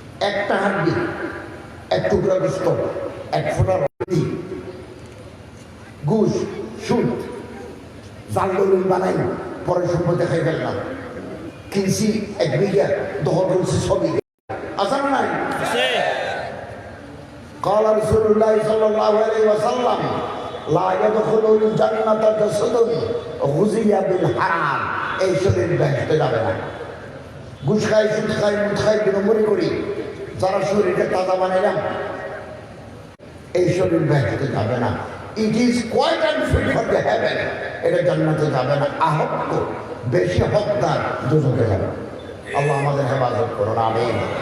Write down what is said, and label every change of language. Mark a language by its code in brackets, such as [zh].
[bn] একটা হাড্ডি, এক টুকরা গোস্ত, এক ফোঁটা রক্তি, ঘুষ সুদ জাল দলিল বানাই পরে সম্পদ দেখাই ফেললাম, কিনছি 1 বিঘা, দখল করছি 6 বিঘা। আসার নাই [ar] قال رسول الله صلى الله عليه وسلم لا يدخل الجنة جسد غزي بالحرام। [bn] এই শরীর বেহেশতে যাবে না। ঘুষ খাই, সুদ খাই, মুদ খাই, বিনম্বরি করি, যারা শরীরকে তাজা বানাইলাম, এই শরীর বেহেশতে যাবে না। [en] It is quite unfit for the heaven. [bn] এটা জান্নাতে যাবে না। আহত বেশি হকদার দুজকে যাবে। আল্লাহ আমাদের হেফাজত করুন, আমিন।